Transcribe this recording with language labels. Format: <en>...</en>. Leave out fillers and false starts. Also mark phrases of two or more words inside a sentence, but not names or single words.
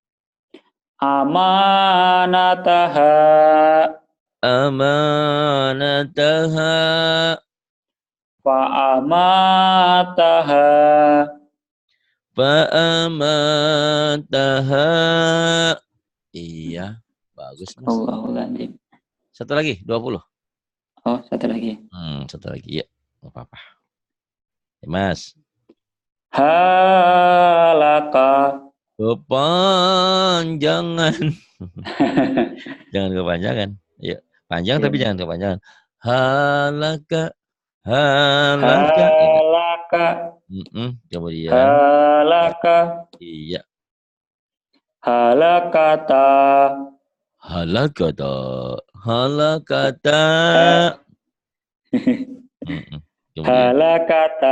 <ar>Amanataha. Amanataha. Fa'amataha.</ar> <id>Fa'amataha. Iya, bagus Mas.</id> <ar>الله العظيم.</ar> <id>Satu lagi, 20. Oh, satu lagi. Satu lagi, ya. Nggak apa-apa. Ya, Mas.</id> <ar>Halaka.</ar> <id>Kepanjangan. Jangan kepanjangan. Ya, panjang tapi jangan kepanjangan.</id> <ar>Halaka. Halaka. Halaka.</ar> <id>Kemudian.</id> <ar>Halaka.</ar> <id>Iya.</id> <ar>Halakata. Halakata. Halakata. Halakata.</ar>